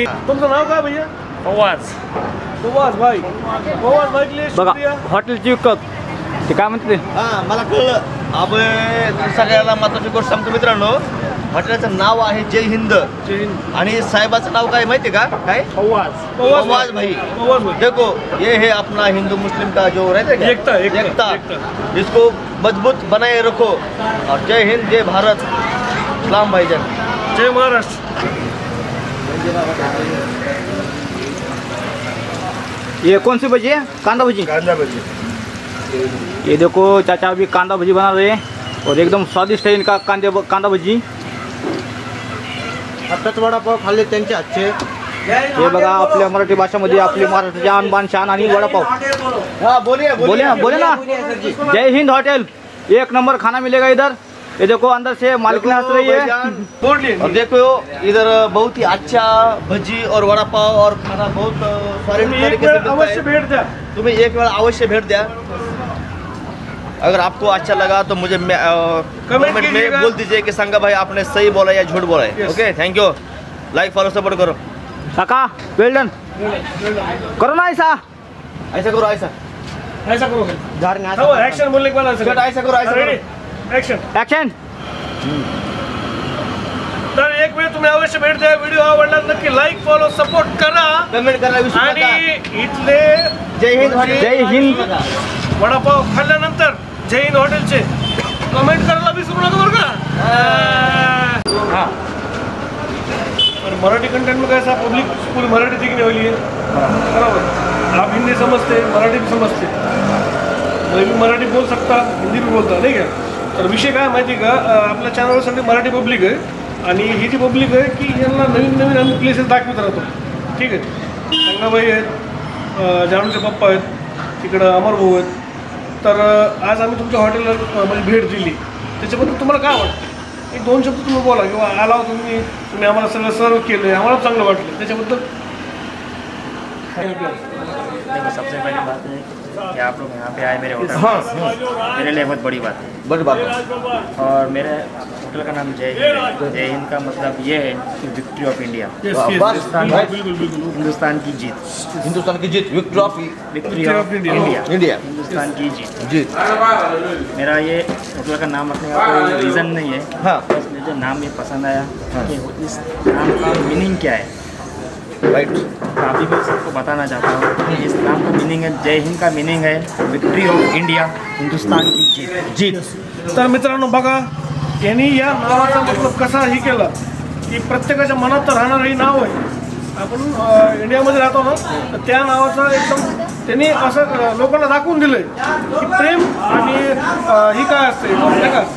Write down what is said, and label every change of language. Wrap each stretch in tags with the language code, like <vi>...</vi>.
<mr>तुमचं नाव काय भैया? फवाज भाई. फवाज भाई बघा हॉटेलची विकत ते काय म्हणते. मला कळलं. आपण सगळ्याला महत्वाची गोष्ट सांगतो मित्रांनो, हॉटेलचं नाव आहे जय हिंद आणि साहेबाचं नाव काय माहिती का? काय? फवाज भाई.</mr> <hi>देखो ये है अपना हिंदू मुस्लिम का जो रहता है एकता. इसको मजबूत बनाए रखो और जय हिंद जय भारत. सलाम भाईजान.</hi> <mr>जय महाराष्ट्र.</mr> <hi>ये कौन सी भजी है? कांदा भजी. ये देखो चाचा अभी कांदा भजी बना रहे हैं और एकदम स्वादिष्ट है इनका कांदा भजी.</hi> <mr>आताच वडापाव खाल्ले त्यांचे आजचे. हे बघा आपल्या मराठी भाषेमध्ये आपली महाराष्ट्राची आणबान शान आणि वडापाव.</mr> <hi>बोले ना. जय हिंद होटल, एक नंबर खाना मिलेगा इधर. ये देखो अंदर से मालिक ने हंस रही है. और देखो इधर बहुत ही अच्छा भजी और वड़ा पाव और खाना बहुत सारे तरीके से</hi> <mr>अवश्य भेट द्या.</mr> <hi>तुम्हें एक बार</hi> <mr>अवश्य भेट द्या.</mr> <hi>अगर आपको अच्छा लगा तो मुझे कमेंट में बोल दीजिए कि संगा भाई आपने सही बोला या झूठ बोला है.</hi> <en>Okay, thank you. Like follow support करो.</en> <hi>काका</hi> <en>Well done.</en> <hi>करो ना ऐसा करो ऐसा करो. एक्शन बोलने के बाद ऐसा करो.</hi> <en>Action.</en> <mr>तर एक वेळ तुम्ही अवश्य भेट द्या. व्हिडिओ आवडला नक्की लाईक फॉलो सपोर्ट करा. कमेंट करा विसरू नका. आणि इथले जय हिंद वडापाव खाल्ल्यानंतर जय हिंद हॉटेलचे कमेंट करायला विसरू नका बरं का.</mr> <hi>और मराठी कंटेंट में कैसा पब्लिक पूरी मराठी सीखने वाली है. बराबर. आप हिंदी समझते, मराठी भी समझते, मैं भी मराठी बोल सकता, हिंदी भी बोलता, नहीं क्या.</hi> <mr>तर विषय काय माहिती का, आपल्या चॅनलवर सगळी मराठी पब्लिक आहे आणि ही जी पब्लिक आहे की यांना नवीन नवीन आम्ही प्लेसेस दाखवत राहतो. ठीक आहे. संगाबाई आहेत, जानूचे पप्पा आहेत, तिकडं अमर भाऊ आहेत. तर आज आम्ही तुमच्या हॉटेलला म्हणजे भेट दिली, त्याच्याबद्दल तुम्हाला काय वाटतं? एक दोन शब्द तुम्ही बोला किंवा आला तुम्ही आम्हाला सगळं सर्व केलं, आम्हाला चांगलं वाटलं, त्याच्याबद्दल.</mr> <hi>देखो सबसे पहली बात है कि आप लोग यहाँ पे आए मेरे होटल में, मेरे लिए बहुत बड़ी बात है. और मेरे होटल का नाम जय हिंद है. जय हिंद का मतलब ये है कि</hi> <en>Victory of India.</en> <hi>हिंदुस्तान की जीत.</hi> <en>Victory of India.</en> <hi>हिंदुस्तान की जीत. मेरा ये होटल का नाम रखने का कोई रीज़न नहीं है. बस मुझे जो नाम ये पसंद आया कि इस नाम का मीनिंग क्या है.</hi> <en>Right.</en> <hi>अभी मैं सबको बताना चाहता हूँ कि इस नाम का मीनिंग है, जय हिंद का मीनिंग है</hi> <en>victory of India,</en> <hi>हिंदुस्तान की जीत.</hi> <mr>तर मित्रांनो बघा, यांनी या नावाचा मतलब कसा ही केला की प्रत्येकाच्या मनात तर राहणारं हे नाव आहे. आपण इंडियामध्ये राहतो ना, तर त्या नावाचं एकदम त्यांनी असं लोकांना दाखवून दिलंय की प्रेम आणि ही काय असते नाही का</mr>